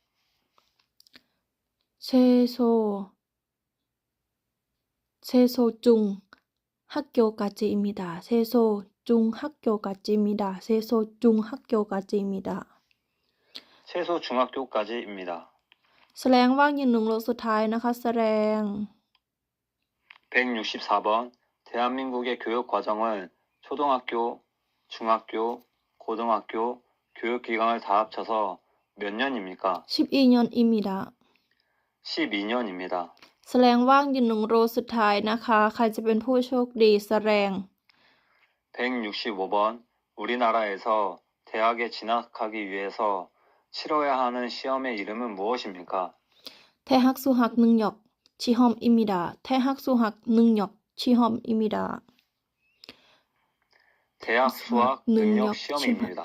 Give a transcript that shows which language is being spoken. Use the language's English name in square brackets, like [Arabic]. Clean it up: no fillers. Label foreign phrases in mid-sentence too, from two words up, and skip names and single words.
[Korean] 최소 중 학교까지입니다. 최소 중 학교까지입니다. 최소 중학교까지입니다. [Thai] แสลงว่างอยู่หนึ่งโลสุดท้ายนะคะแสลง [Korean] 164번 대한민국의 교육 과정은 초등학교, 중학교, 고등학교 교육기간을 다 합쳐서 몇 년입니까? 12년입니다. 12년입니다. [Thai] แสลงว่างอยู่หนึ่งโลสุดท้ายนะคะ ใครจะเป็นผู้โชคดีแสลง [Korean] 165번 우리나라에서 대학에 진학하기 위해서 치러야 하는 시험의 이름은 무엇입니까? 대학 수학 능력 시험입니다. 대학 수학 능력 시험입니다. 대학 수학 능력 시험입니다.